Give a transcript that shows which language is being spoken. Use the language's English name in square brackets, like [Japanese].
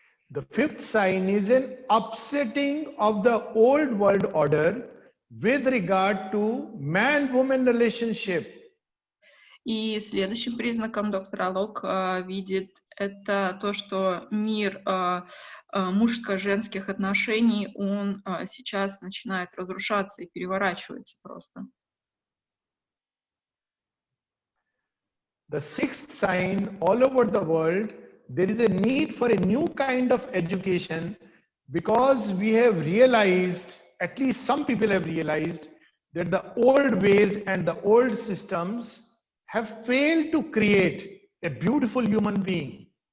[English] The fifth sign is an upsetting of the old world order with regard to man-woman relationship. [Russian] И следующим признаком доктор Алок видит это то, что мир мужско-женских отношений, он сейчас начинает разрушаться и переворачивается просто. [English] The sixth sign, all over the world, there is a need for a new kind of education because we have realized, at least some people have realized, that the old ways and the old systems have failed to create a beautiful human being.